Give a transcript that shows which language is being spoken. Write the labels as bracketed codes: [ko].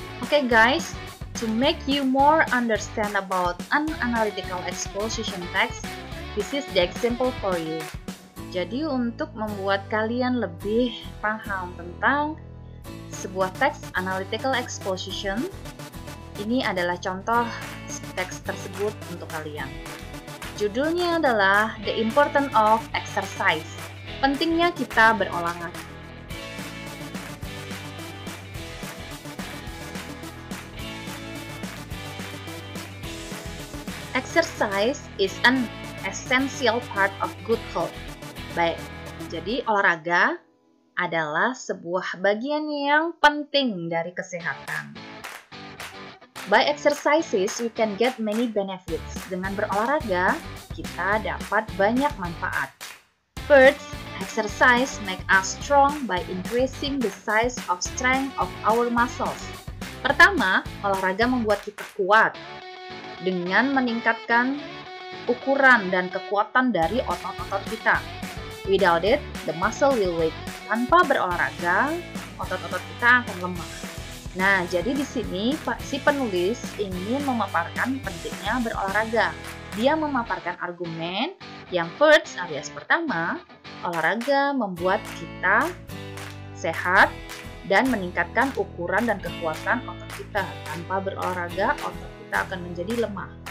[en] Okay guys, to make you more understand about an analytical exposition text, this is the example for you. [id] Jadi untuk membuat kalian lebih paham tentang sebuah teks analytical exposition, ini adalah contoh teks tersebut untuk kalian. Judulnya adalah The Importance of Exercise. Pentingnya kita berolahraga. [en] Exercise is an essential part of good health. [id] Baik, jadi olahraga adalah sebuah bagian yang penting dari kesehatan. [en] By exercises, we can get many benefits. [id] Dengan berolahraga, kita dapat banyak manfaat. [en] First, exercise make us strong by increasing the size of strength of our muscles. [id] Pertama, olahraga membuat kita kuat dengan meningkatkan ukuran dan kekuatan dari otot-otot kita. [en] Without it, the muscle will weak. [id] Tanpa berolahraga, otot-otot kita akan lemah. Nah, jadi di sini si penulis ingin memaparkan pentingnya berolahraga. Dia memaparkan argumen yang first alias pertama, olahraga membuat kita sehat dan meningkatkan ukuran dan kekuatan otot kita. Tanpa berolahraga, otot kita akan menjadi lemah.